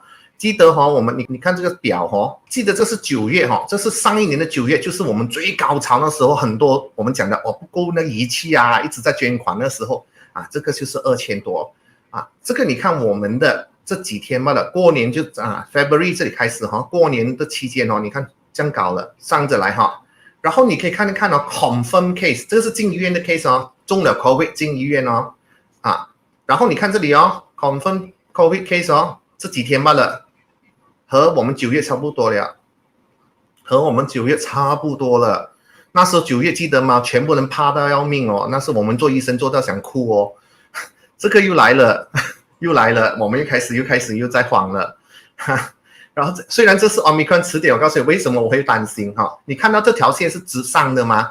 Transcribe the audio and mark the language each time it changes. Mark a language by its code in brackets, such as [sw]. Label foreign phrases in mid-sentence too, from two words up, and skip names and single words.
[zh] 记得哈，你看这个表哈，记得这是9月哈，这是上一年的9月，就是我们最高潮的时候，很多我们讲的不够那个仪器一直在捐款的时候这个就是2000多这个你看我们的这几天嘛的过年就February 这里开始哈，过年的期间你看这样高了，上着来哈。然后你可以看一看 [en] confirm case， [zh] 这个是进医院的 case 中了 COVID 进医院然后你看这里 [en] confirm COVID case [zh] 这几天罢了，和我们9月差不多了，那时候9月记得吗？全部人怕到要命那时候我们做医生做到想哭这个又来了，我们又开始又在慌了然后虽然这是 Omicron 词典，我告诉你为什么我会担心你看到这条线是直上的吗？